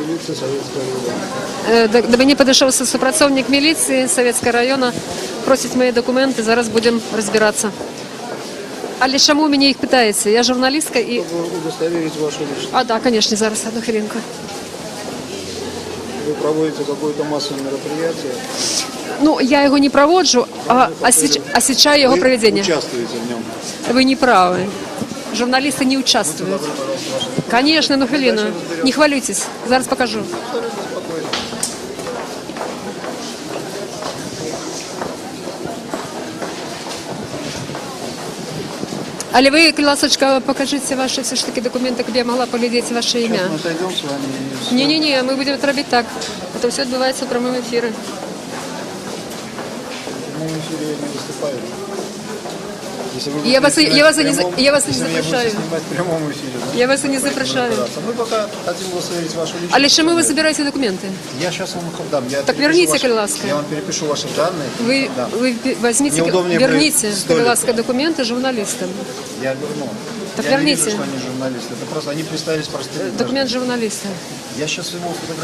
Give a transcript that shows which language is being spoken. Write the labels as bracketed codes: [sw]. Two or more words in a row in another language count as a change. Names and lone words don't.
[uk] До мене підійшов супрацовник міліції Советського району, просить мої документи, зараз будемо розбиратися. Але чому мене їх питаєте? Я журналістка і... [ru] Удостоверить вашу личность. А, да, конечно, [uk] зараз, одну хвилинку. [ru] Вы проводите какое-то массовое мероприятие. [uk] Ну, я його не проводжу, а освещаю його проведення. [ru] Вы участвуете в нем. Вы не правы. Журналисты не участвуют. Конечно, [uk] ну хвилину. Не хвалюйтесь. Зараз покажу. Але ви, ласочка, [ru] покажите ваши все ж таки документы, [uk] щоб я могла поглядеть ваше ім'я. [ru] Мы отойдем с вами. и всё. Не-не-не, мы будем это робить так. Это все відбувається в прямом ефірі. В прямом эфире я не выступаю. Если вы Я вас, будете я вас, и не, снимать в за- я вас и не если меня будете [uk] запрошаю. [ru] снимать в прямом эфире, да? Я вас и не запрошаю. Мы пока хотим удостоверить вашу личность. [uk] Але чому ви збираєте документи? [ru] Я сейчас вам их дам. Я Так перепишу верните, ваши- [uk] будь ласка. [ru] Я вам перепишу ваши данные. Вы, Да. вы возьмите, Неудобнее верните, будет столик. [uk] будь ласка, [ru] документы журналистам. Я верну. Так я верните. не вижу, что они журналисты. Это просто они представились простыми. Документ журналиста. Я сейчас его фотографирую.